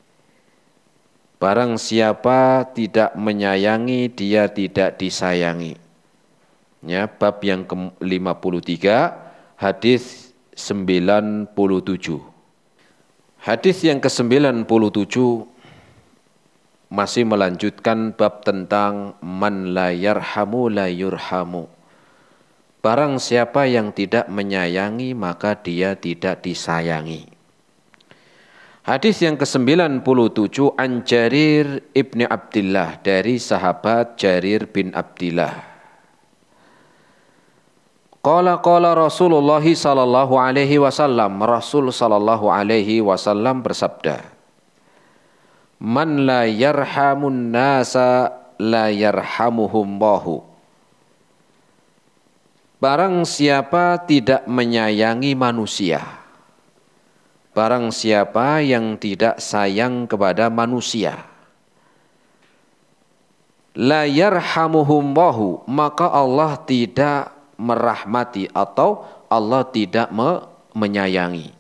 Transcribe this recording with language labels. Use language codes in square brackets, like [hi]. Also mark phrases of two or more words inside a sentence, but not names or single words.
[id] Barang siapa tidak menyayangi, dia tidak disayangi. Ya, bab yang ke-53, hadis 97. Hadis yang ke-97 masih melanjutkan bab tentang [ar] من لا يرحم لا يرحم. [id] Barang siapa yang tidak menyayangi, maka dia tidak disayangi. Hadis yang ke-97, [ar] عن جرير بن عبد الله, [id] dari sahabat Jarir bin Abdillah. [ar] قال رسول الله صلى الله عليه وسلم, [id] Rasul [ar] صلى الله عليه وسلم [id] bersabda, [ar] من لا يرحم الناس لا يرحمهم الله. [id] Barang siapa tidak menyayangi manusia, barang siapa yang tidak sayang kepada manusia, [ar] لا يرحمهم الله, [id] maka Allah tidak merahmati atau Allah tidak menyayangi.